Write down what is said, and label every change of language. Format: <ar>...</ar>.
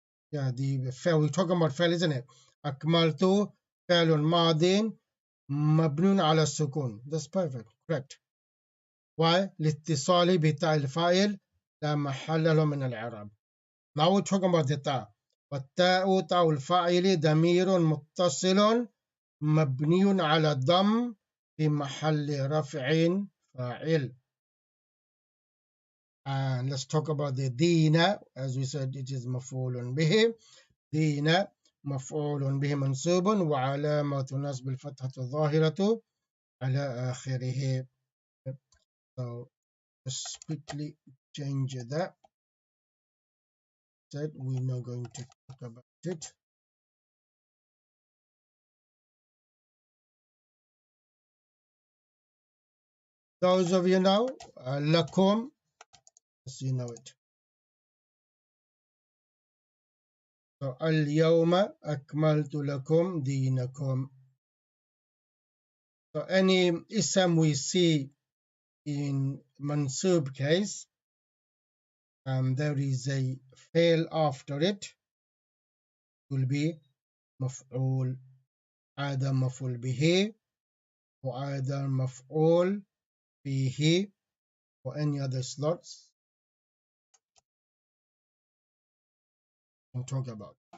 <en>Yeah, the فعل, we're talking about فعل, isn't it?</en> <ar>أكملت فعل ماض مبني على السكون.</ar> <en>That's perfect, correct. Why?</en> <ar>لاتصال بتاء الفاعل لا محل له من الإعراب.</ar> <en>Now we're talking about the تاء.</en> <ar>والتاء تاء الفاعل ضمير متصل مبني على الضم في محل رفع فاعل.</ar> <en>And let's talk about the دين. As we said, it is مفعول به.</en> <ar>دين مفعول به منصوب وعلامة نصب الفتحة الظاهرة على آخره.</ar> <en>So let's quickly change that. That we're not going to talk about it. Those of you know, lakum, as you know it.</en> <ar>So اليوم أكملت لكم دينكم.</ar> <en>So any ism we see in mansub case, there is a fail after it, will be مفعول, either مفعول به or either مفعول به or any other slots we can talk about.</en>